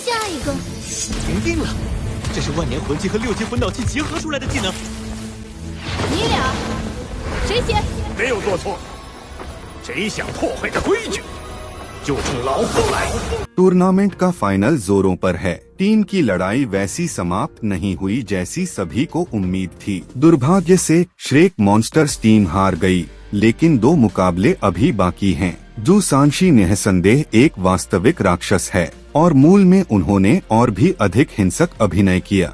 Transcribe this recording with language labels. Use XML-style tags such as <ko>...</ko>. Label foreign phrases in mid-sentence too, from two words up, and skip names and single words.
<zh>一个。赢定了，这是万年魂技和6级魂导器结合出来的技能。你俩谁先？没有做错，谁想破坏这规矩，就冲老夫来。</zh> <hi>टूर्नामेंट का फाइनल जोरों पर है। टीम की लड़ाई वैसी समाप्त नहीं हुई जैसी सभी को उम्मीद थी। दुर्भाग्य से श्रेक मॉन्स्टर्स टीम हार गई, लेकिन 2 मुकाबले अभी बाकी हैं। जू सांशी निःसंदेह एक वास्तविक राक्षस है और मूल में उन्होंने और भी अधिक हिंसक अभिनय किया।</hi>